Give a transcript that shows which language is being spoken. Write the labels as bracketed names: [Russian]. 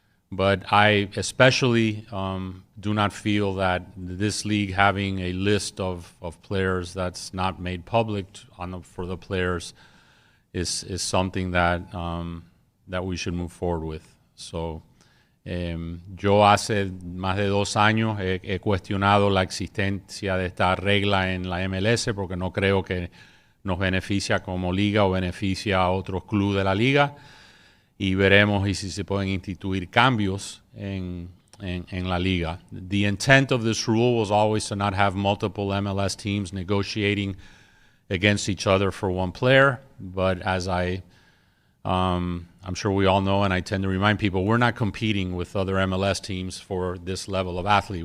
[English] But I especially do not feel that this league having a list of players that's not made public for the players is something that we should move forward with. [Spanish] So yo hace más de 2 años he cuestionado la existencia de esta regla en la MLS porque no creo que nos beneficia como liga o beneficia a otros clubes de la liga, y veremos si se pueden instituir cambios en la liga. [English] The intent of this rule was always to not have multiple MLS teams negotiating against each other for one player, but as I'm sure we all know, and I tend to remind people, we're not competing with other MLS teams for this level of athlete.